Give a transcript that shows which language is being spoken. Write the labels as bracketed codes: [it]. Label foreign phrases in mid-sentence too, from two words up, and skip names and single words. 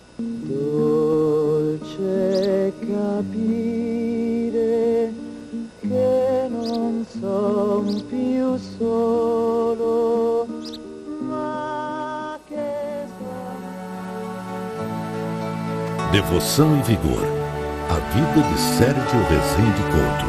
[it] Dolce capire che non son più solo, ma che son... [pt] Devoção e Vigor. A vida de Sérgio Rezende Couto.